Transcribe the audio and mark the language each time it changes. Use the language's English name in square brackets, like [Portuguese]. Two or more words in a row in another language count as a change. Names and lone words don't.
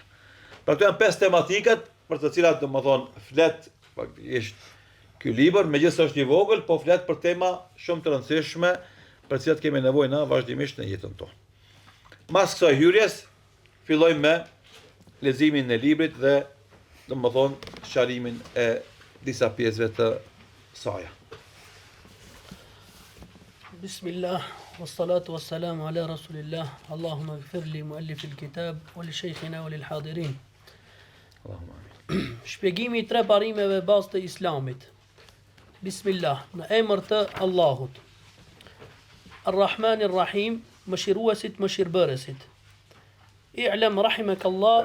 [Albanian] Pra këto janë 5 tematikat për të cilat domethënë flet faktikisht ky libër, megjithëse është i vogël, po flet për tema shumë të rëndësishme për të cilat kemi nevojë na vazhdimisht në jetën tonë. Mas kësaj hyrjes, fillojmë me leximin e librit dhe domethënë sqarimin e disa pjesëve të saj. [Arabic] بسم الله والصلاة والسلام على رسول الله اللهم اغفر لمؤلف الكتاب ولشيخنا وللحاضرين. اللهم آمين. [Albanian] Shpjegimi i 3 parimeve bazë të Islamit. Bismillah, në emër të Allahut. [Arabic] الرحمن الرحيم, [Albanian] mëshiruesit, mëshirbërësit. [Arabic] اعلم رحمك الله.